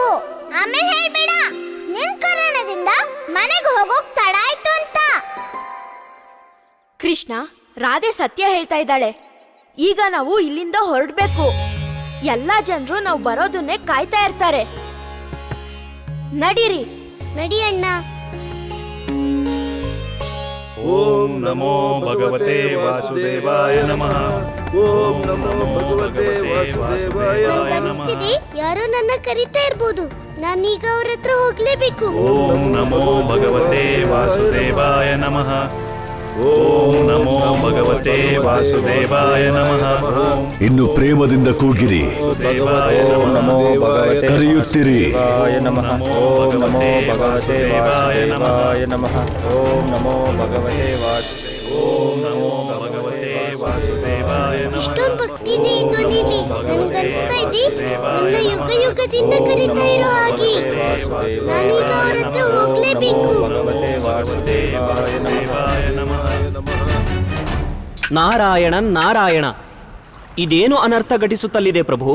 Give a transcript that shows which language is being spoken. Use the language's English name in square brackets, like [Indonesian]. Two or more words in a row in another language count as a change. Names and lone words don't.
[Kannada] ಆಮೇಲೆ ಹೇಳ್ಬೇಡ ನಿನ್ ಕಾರಣದಿಂದ ಮನೆಗೆ ಹೋಗೋಕ್ ತಡ ಆಯ್ತು ಅಂತ. ಕೃಷ್ಣ, ರಾಧೆ ಸತ್ಯ ಹೇಳ್ತಾ ಇದ್ದಾಳೆ. ಈಗ ನಾವು ಇಲ್ಲಿಂದ ಹೊರಡ್ಬೇಕು. ಎಲ್ಲಾ ಜನರು ನಾವು ಬರೋದನ್ನೇ ಕಾಯ್ತಾ ಇರ್ತಾರೆ. ನಡೀರಿ. ನಡಿ ಅಣ್ಣ. [Sanskrit] ಓಂ ನಮೋ ಭಗವತೆ ವಾಸುದೇವಾಯ ನಮಃ. ಓಂ ನಮೋ ಭಗವತೆ ವಾಸುದೇವಾಯ [Kannada] ನನ್ಗನ್ನಿಸ್ತಿದೆ ಯಾರೋ ನನ್ನ ಕರೀತಾ ಇರ್ಬೋದು. ನಾನೀಗ ಅವ್ರ ಹತ್ರ ಹೋಗ್ಲೇಬೇಕು. [Sanskrit] ಓಂ ನಮೋ ಭಗವತೆ ವಾಸುದೇವಾಯ ನಮಃ. ಓಂ ನಮೋ ಭಗವತೆ ವಾಸುದೇವಾಯ ನಮಃ. [Kannada] ಇನ್ನು ಪ್ರೇಮದಿಂದ ಕೂಗಿರಿ, [Sanskrit] ಓಂ ನಮೋ ಭಗವತೆ [Kannada] ಕರೆಯುತ್ತಿರಿ. [Sanskrit] ವಾಸುದೇವಾಯ ನಮಃ. ಓಂ ನಮೋ ಭಗವತೆ ವಾಸುದೇವಾಯ ನಮಃ. ಓಂ ನಮೋ ಭಗವತೆ ವಾಸುದೇವಾಯ. ಓಂ ನಮೋ ಭಗವತೆ ವಾಸುದೇವಾಯ ನಮಃ. [Kannada] ಇಷ್ಟೊಂದು ಭಕ್ತಿನೇ ಈ ಧ್ವನಿಲಿ. ನನ್ಗನ್ಸ್ತಾ ಇದೆ ನನ್ನ ಯುಗ ಯುಗದಿಂದ ಕರೀತಾ ಇರೋ ಹಾಗೆ. ನಾನೀಗ ಅವ್ರ ಹತ್ರ ಹೋಗ್ಲೇಬೇಕು. [Sanskrit] ಭಗವತೆ ವಾಸುದೇವಾಯ ನಮಃ. [Kannada] ನಾರಾಯಣ ನಾರಾಯಣ. ಇದೇನು ಅನರ್ಥ ಘಟಿಸುತ್ತಲಿದೆ ಪ್ರಭು?